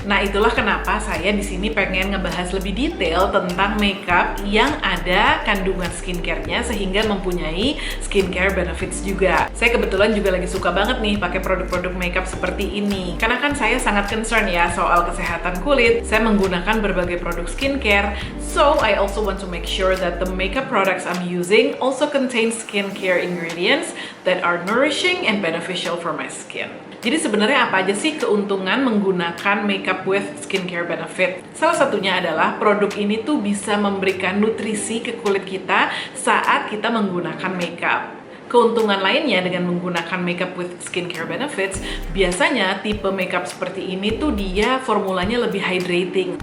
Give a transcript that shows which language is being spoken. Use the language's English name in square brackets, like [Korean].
[Indonesian] Nah, itulah kenapa saya di sini pengen ngebahas lebih detail tentang makeup yang ada kandungan skincare-nya sehingga mempunyai skincare benefits juga. Saya kebetulan juga lagi suka banget nih pakai produk-produk makeup seperti ini. Karena kan saya sangat concern ya soal kesehatan kulit. Saya menggunakan berbagai produk skincare. [English] So, I also want to make sure that the makeup products I'm using also contain skincare ingredients that are nourishing and beneficial for my skin. [Indonesian] Jadi sebenarnya apa aja sih keuntungan menggunakan makeup with skincare benefit? Salah satunya adalah produk ini tuh bisa memberikan nutrisi ke kulit kita saat kita menggunakan makeup. Keuntungan lainnya dengan menggunakan makeup with skincare benefits, biasanya tipe makeup seperti ini tuh dia formulanya lebih hydrating.